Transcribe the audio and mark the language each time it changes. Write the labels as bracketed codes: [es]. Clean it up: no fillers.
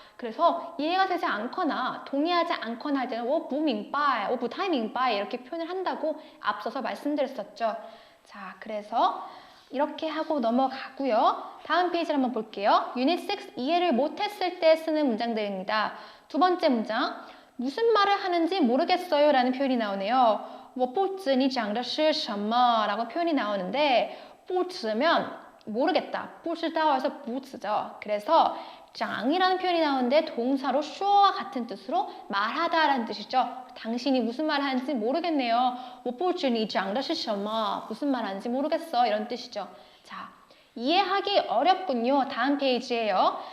[ko] 그래서 이해가 되지 않거나 동의하지 않거나 할 때는 [zh] 我不明白, 我不太明白 [ko] 이렇게 표현을 한다고 앞서서 말씀드렸었죠. 자, 그래서 이렇게 하고 넘어가고요. 다음 페이지를 한번 볼게요. 유닛 6 이해를 못했을 때 쓰는 문장들입니다. 두 번째 문장, 무슨 말을 하는지 모르겠어요 라는 표현이 나오네요. [zh] 我不知你讲的是什么 [ko] 라고 표현이 나오는데 不知면 모르겠다, 不知道해서 不知죠. 그래서 장이라는 표현이 나오는데 동사로 쇼와 같은 뜻으로 말하다 라는 뜻이죠. 당신이 무슨 말 하는지 모르겠네요. [zh] 我不知你讲的是什么 [ko] 무슨 말 하는지 모르겠어 이런 뜻이죠. 자, 이해하기 어렵군요. 다음 페이지예요.